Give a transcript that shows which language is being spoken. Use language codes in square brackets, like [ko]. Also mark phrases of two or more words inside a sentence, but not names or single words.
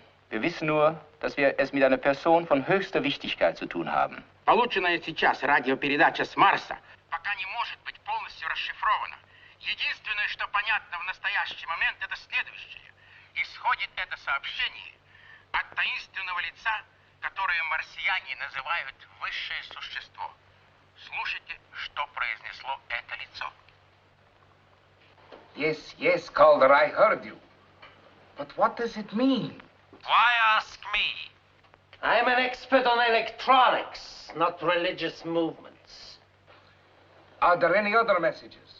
[de] Wir wissen nur, dass wir es mit einer Person von höchster Wichtigkeit zu tun haben. [ru] Полученная сейчас радиопередача с Марса пока не может быть полностью расшифрована. Единственное, что понятно в настоящий момент, это следующее. Исходит это сообщение от таинственного лица, которое марсиане называют высшее существо. Слушайте, что произнесло это лицо. [en] Yes, Calder, I heard you. But what does it mean? Why ask me? I'm an expert on electronics, not religious movements. Are there any other messages?